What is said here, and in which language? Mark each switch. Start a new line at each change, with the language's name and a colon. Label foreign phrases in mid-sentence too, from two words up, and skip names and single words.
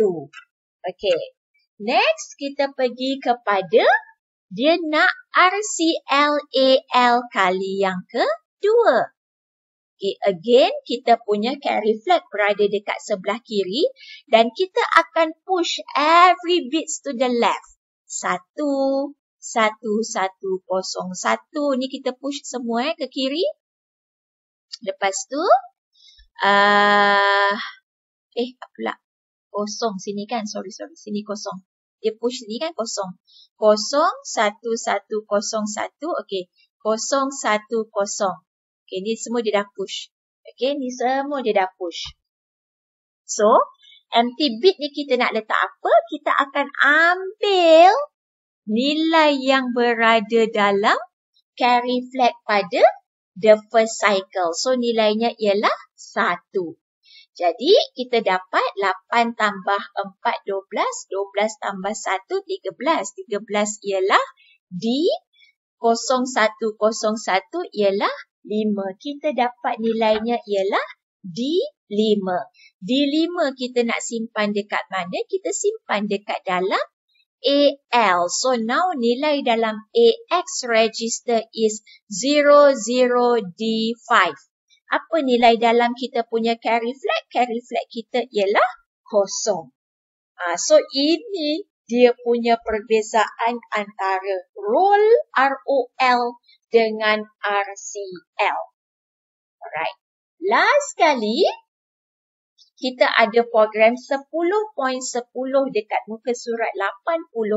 Malay: Okay. Next, kita pergi kepada dia nak RCLAL kali yang kedua.
English: Okay, again,
Malay: kita punya
English: carry flag
Malay: berada dekat sebelah kiri dan kita akan
English: push every bits to the left.
Malay: 1, 1, 1, 0, 1. Ni kita push semua ke kiri. Lepas tu, pula. Kosong sini kan? Sorry. Sini kosong. Dia push ni kan kosong. 01101. Okey. 010. Okey, ni semua dia dah push. Okey, ni semua dia dah push. So,
English: empty bit
Malay: ni kita nak letak apa? Kita akan ambil nilai yang berada dalam carry flag pada
English: the first cycle.
Malay: So, nilainya ialah 1. Jadi, kita dapat 8 tambah 4, 12. 12 tambah 1, 13. 13 ialah D. 0101 ialah 5. Kita dapat nilainya ialah D5. D5 kita nak simpan dekat mana? Kita simpan dekat dalam AL.
English: So now
Malay: nilai dalam AX
English: register is
Malay: 00D5. Apa nilai dalam kita punya
English: carry flag? Carry flag
Malay: kita ialah 0. So ini dia punya perbezaan antara ROL dengan RCL. Alright. Last kali, kita ada program 10.10 dekat muka surat 86.